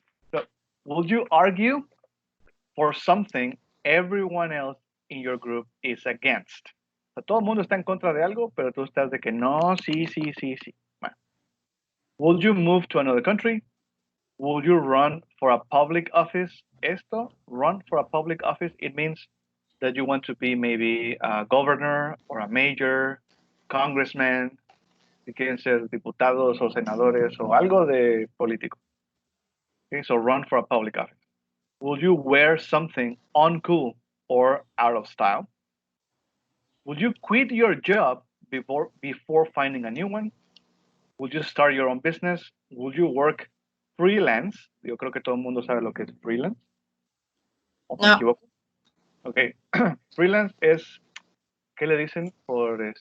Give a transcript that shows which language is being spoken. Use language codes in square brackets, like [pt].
[en] So, would you argue for something everyone else in your group is against? [es] O sea, todo el mundo está en contra de algo, pero tú estás de que no, sí. Bueno. [en] Would you move to another country? Would you run for a public office? Run for a public office, it means that you want to be maybe a governor or a mayor, congressman, [es] si quieren ser diputados o senadores o algo de político. [en] Okay, so run for a public office. Will you wear something uncool or out of style? Will you quit your job before finding a new one? Will you start your own business? Will you work freelance? [es] Yo creo que todo el mundo sabe lo que es freelance. ¿O me No. equivoco? Ok. Freelance es, ¿qué le dicen por